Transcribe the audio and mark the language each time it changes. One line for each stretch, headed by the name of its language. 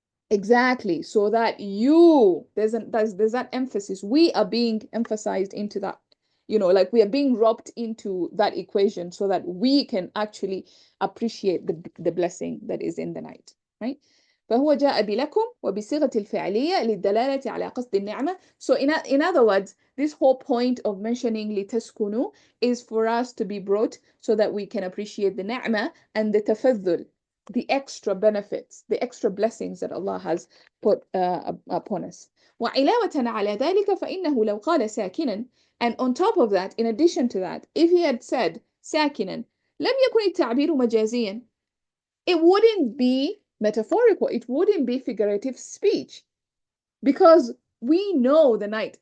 English: Exactly, so that there's that emphasis. We are being emphasized into that, like we are being roped into that equation so that we can actually appreciate the blessing that is in the night, right?
Arabic: فهو جاء بلكم وبصيغة الفعلية للدلالة على قصد النعمة.
English: So in other words, this whole point of mentioning لتسكنوا is for us to be brought so that we can appreciate the ni'mah and the tafadhul, the extra benefits, the extra blessings that Allah has put upon us.
Arabic: وعلاوة على ذلك فإنه لو قال ساكنا,
English: and on top of that, in addition to that, if he had said
Arabic: ساكنا لم يكن التعبير مجازيا,
English: it wouldn't be metaphorical, it wouldn't be figurative speech, because we know the night.